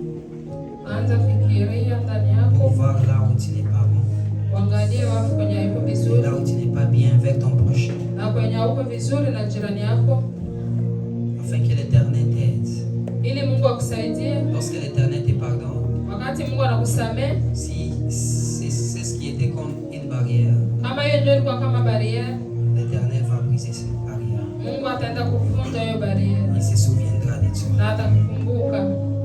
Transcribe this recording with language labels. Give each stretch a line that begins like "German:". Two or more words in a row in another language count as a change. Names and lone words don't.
Swahili: Anza fikiria ndani
French: pour
Swahili: yako,
French: voir là où tu n'es pas bon,
Swahili: uangalie wapi kwenye haiko
French: et
Swahili: vizuri
French: là où tu n'es pas bien avec ton prochain,
Swahili: na kwenye hauko vizuri na jirani yako,
French: afin que l'Éternel t'aide.
Swahili: ili Mungu akusaidie.
French: Lorsque l'Éternel te pardonne,
Swahili: Wakati Mungu anakusamehe,
French: si c'est ce qui était comme une barrière,
Swahili: kama hiyo ndio ilikuwa kama bariere,
French: l'Éternel va briser cette barrière.
Swahili: Mungu ataenda kuvunja hiyo bariere
French: Il se souviendra de toi.
Swahili: na atakukumbuka.